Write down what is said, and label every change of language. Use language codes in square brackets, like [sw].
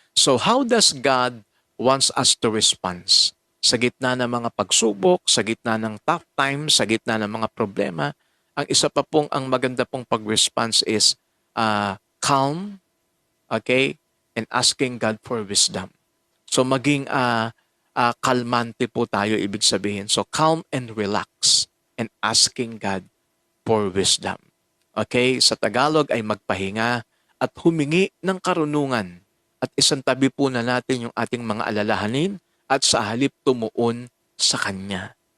[en] So how does God wants us to respond? [tl] Sa gitna ng mga pagsubok, sa gitna ng [en] tough times, [tl] sa gitna ng mga problema, ang isa pa pong ang maganda pong pag-response [en] is calm, okay, and asking God for wisdom. [tl] So maging kalmante po tayo, ibig sabihin. [en] So calm and relax and asking God for wisdom. [tl] Okay, sa Tagalog ay magpahinga at humingi ng karunungan. At isang tabi po na natin yung ating mga alalahanin at sa halip tumuon sa Kanya.